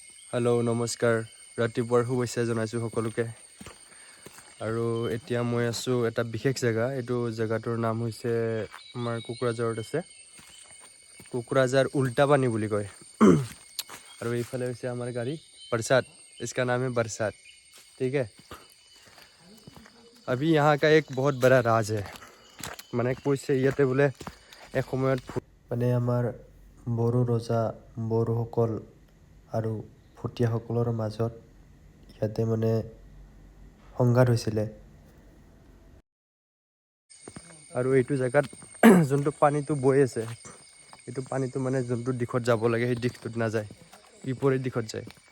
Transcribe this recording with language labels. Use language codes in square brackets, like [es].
[as] Hello নমস্কাৰ, ৰাতিপুৱাৰ শুভেচ্ছা জনাইছোঁ সকলোকে। আৰু এতিয়া মই আছোঁ এটা বিশেষ জেগা। এইটো জেগাটোৰ নাম হৈছে আমাৰ কোকৰাঝাৰত আছে, কোকৰাঝাৰ উল্টাপানী বুলি কয়। আৰু এইফালে হৈছে আমাৰ গাড়ী [hi] बरसात, इसका नाम है बरसात। ठीक है, अभी यहाँ का एक बहुत बड़ा राज है। [as] মানে কৈছে ইয়াতে বোলে এসময়ত মানে আমাৰ বড়ো ৰজা বড়োসকল আৰু ভুটীয়াসকলৰ মাজত ইয়াতে মানে সংঘাত হৈছিলে। আৰু এইটো জেগাত যোনটো পানীটো বৈ আছে, এইটো পানীটো মানে যোনটো দিশত যাব লাগে সেই দিশটোত নাযায়, বিপৰীত দিশত যায়।